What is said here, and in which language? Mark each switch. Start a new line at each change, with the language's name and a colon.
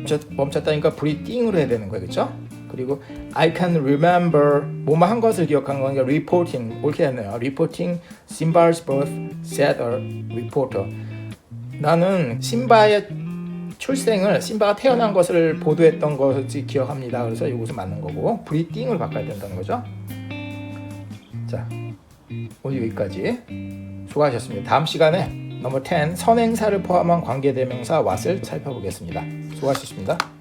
Korean: 멈췄다니까 breathing으로 해야 되는 거예요, 그렇죠? 그리고
English: I can remember
Korean: 뭐뭐 한 것을 기억한 거니까 reporting 옳게 했네요.
English: Reporting Simba's birth, said a reporter.
Korean: 나는 심바의 출생을, 심바가 태어난 것을 보도했던 것을 기억합니다. 그래서 이것은 맞는 거고 breathing을 바꿔야 된다는 거죠. 자, 오늘 여기까지. 수고하셨습니다. 다음 시간에 넘버 10 선행사를 포함한 관계대명사 what을 살펴보겠습니다. 수고하셨습니다.